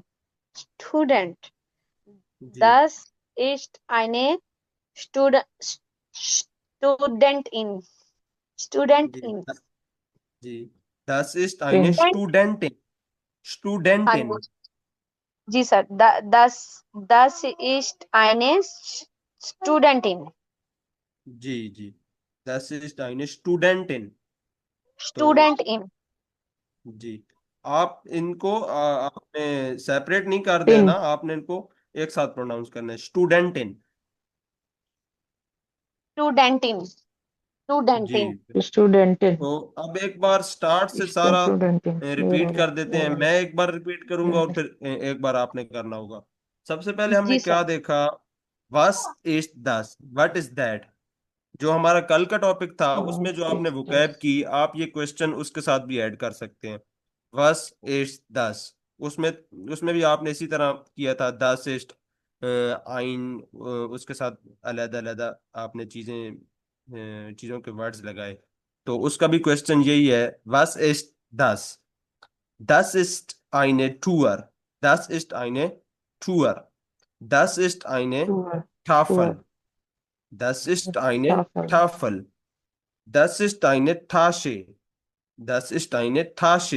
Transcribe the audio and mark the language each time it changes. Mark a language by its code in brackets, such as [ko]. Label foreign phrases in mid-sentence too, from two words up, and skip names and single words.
[de] Student. [ur] जी [de] Das ist eine Stud Studentin. [ur] जी [de] Studentin. जी, das ist eine Tin. Student, Studentin। [ur] हाँ [de] Studentin। [ur] جی جی سر. [de] das ist eine Studentin. [ur] جی جی, [de] das ist eine Studentin। [ur] तो [de] Studentin. [ur] جی، آپ ان کو آپ نے سیپریٹ نہیں کر دینا, [de] Tin. [ur] آپ نے ان کو ایک ساتھ پروناؤنس کرنا ہے, [de] स्टूडेंटिन। Studentin. जी। Studentin. Studentin. [ur] تو اب ایک بار سٹارٹ سے سارا [de] Studentin. [ur] ریپیٹ کر دیتے ہیں. میں ایک بار ریپیٹ کروں گا اور پھر ایک بار آپ نے کرنا ہوگا. سب سے پہلے ہم نے जी क्या सर। [de] देखा? Was ist das, [en] What is that. [ur] جو ہمارا کل کا ٹاپک تھا, [en] What [ur] اس میں جو آپ نے [en] is [ur] वोकैब [de] das? [ur] کی، آپ یہ کویسچن اس کے ساتھ بھی ایڈ کر سکتے ہیں. [de] Was ist das, [ur] اس میں اس میں بھی آپ نے اسی طرح کیا تھا. [de] das ist ein, [ur] اس کے ساتھ الگ الگ آپ نے چیزوں کے ورڈز لگائے. تو اس کا بھی کویسچن یہی ہے, [de] Was ist das. Das ist eine Tour. Das ist eine Tour. Das ist eine Tour. Tafel. Tour. Das ist eine Tafel. Tafel. Das ist eine Tasche. Das ist eine Tasche.